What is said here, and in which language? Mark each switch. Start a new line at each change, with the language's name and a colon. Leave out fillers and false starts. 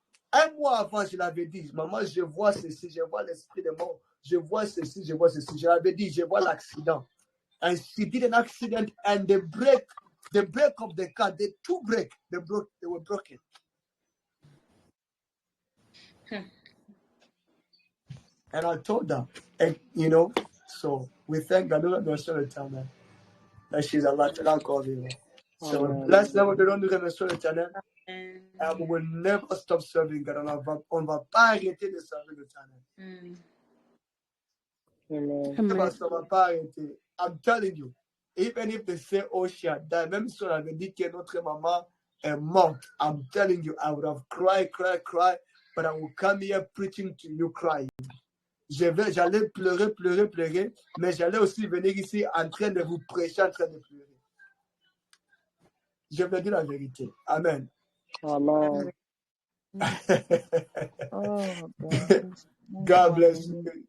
French: Un mois avant, je l'avais dit, Maman, je vois ceci, je vois l'esprit de mort, je vois ceci, je vois ceci. Je l'avais dit, je vois l'accident.
English: And she did an accident, and the brake of the car, the two brakes, they were broken. And I told her, and so we thank God.
French: Nous remercions l'Éternel.
English: That she's alive. So bless them.
French: Nous remercions l'Éternel.
English: And we will never stop serving God.
French: On va pas arrêter de servir l'Éternel. On va pas arrêter.
English: I'm telling you, even if they say, oh, she had died,
French: même si on avait dit que notre maman est morte,
English: I'm telling you, I would have cried, but I will come here preaching to you crying.
French: J'allais pleurer, mais j'allais aussi venir ici en train de vous prêcher, en train de pleurer. Je vais dire la vérité. Amen. Amen. Oh,
English: God bless you.